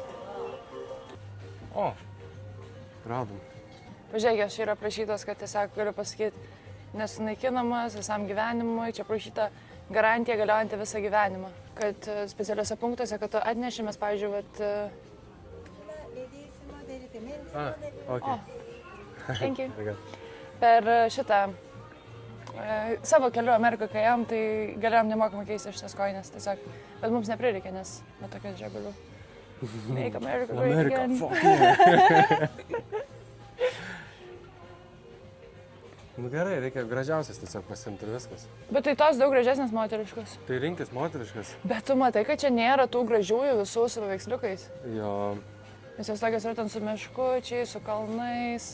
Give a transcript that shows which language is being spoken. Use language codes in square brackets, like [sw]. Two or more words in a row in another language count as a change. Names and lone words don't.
[lt] O, radom. Pažiūrėk, aš yra prašytas, kad tiesiog galiu pasakyti, nesunaikinamas visam gyvenimui, čia prašyta garantija galiojanti visą gyvenimą. Kad specialiuose punktuose, kad tu atneši, mes, pavyzdžiui, vat... [en] Okay. Thank you. [lt] Per šitą savo keliu Amerikoje, kai ėjom, tai galėjom nemokamai keisti šitas koines tiesiog. Bet mums neprireikė, nes nuo tokias žegalių. [en] Make America great again. Fuck yeah. [lt] Nu gerai, reikia gražiausias tiesiog pasimti ir viskas. Bet tai tos daug gražesnės moteriškos. Tai rinkis moteriškas. Bet tu matai, kad čia nėra tų gražiųjų visų su paveiksliukais. Jo. Nes jos tokios yra ten su meškučiais, su kalnais.